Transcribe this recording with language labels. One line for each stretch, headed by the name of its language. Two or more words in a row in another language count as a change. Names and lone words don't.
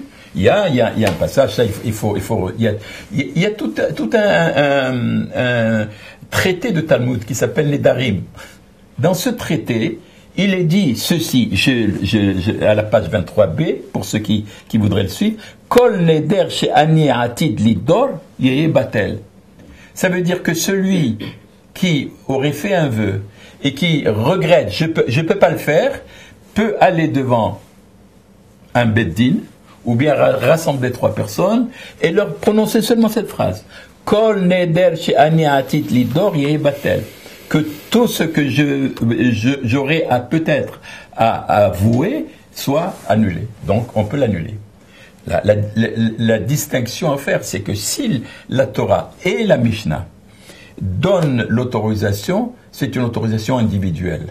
French: Il y a un passage, ça, il y a tout un traité de Talmud qui s'appelle les Darim. Dans ce traité, il est dit ceci, à la page 23b, pour ceux qui voudraient le suivre,
Hebrew: כל נדר שאני עתיד לידור יהא בטל.
French: Ça veut dire que celui qui aurait fait un vœu et qui regrette, je peux pas le faire, peut aller devant un beddin, ou bien rassembler 3 personnes, et leur prononcer seulement cette phrase.
Hebrew: כל נדר שאני עתיד לידור יהא בטל.
French: Que tout ce que j'aurais peut-être à avouer soit annulé. Donc, on peut l'annuler. La distinction à faire, c'est que si la Torah et la Mishnah donnent l'autorisation, c'est une autorisation individuelle.